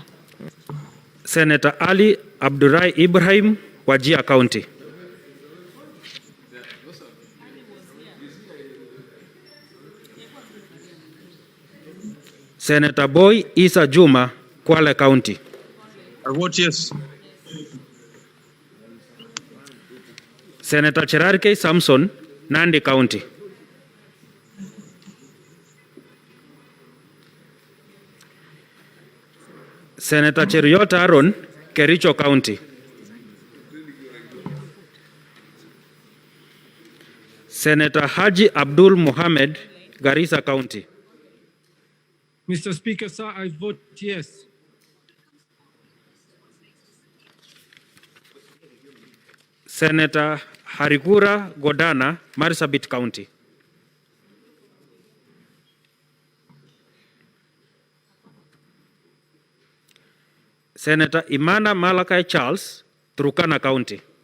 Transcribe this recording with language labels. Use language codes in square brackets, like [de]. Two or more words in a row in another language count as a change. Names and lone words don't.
[en] Senator Ali Abdurai Ibrahim, Wajir County. Senator Boy Isa Juma, Kwale County. I vote yes. Senator Cherarke Samson, Nandi County. Senator Cheriot Aaron, Kericho County. Senator Haji Abdul Mohammed, Garissa County. Mr. Speaker, sir, I vote yes. Senator Harikura Godana, Marsabit County. Senator Imana Malakai Charles, Turkana County.